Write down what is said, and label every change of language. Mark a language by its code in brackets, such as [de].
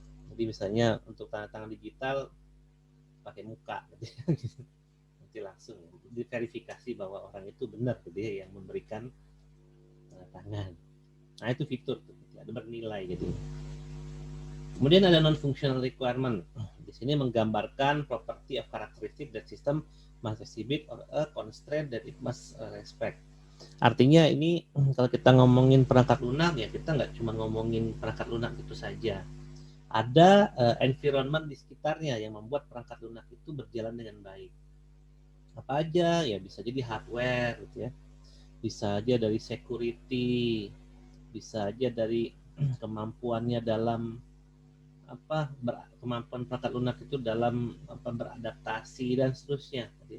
[id] Jadi misalnya untuk tanda tangan digital pakai muka gitu ya. Nanti langsung diverifikasi bahwa orang itu benar gitu ya yang memberikan kedatangan. Nah itu fitur tuh, ada bernilai gitu. Kemudian ada non-functional requirement. Di sini menggambarkan [en] property of characteristic that system must exhibit or a constraint that it must respect. [id] Artinya ini kalau kita ngomongin perangkat lunak ya kita nggak cuma ngomongin perangkat lunak itu saja. Ada environment di sekitarnya yang membuat perangkat lunak itu berjalan dengan baik. Apa aja ya, bisa jadi hardware gitu ya, bisa aja dari security, bisa aja dari kemampuannya dalam kemampuan perangkat lunak itu dalam beradaptasi dan seterusnya.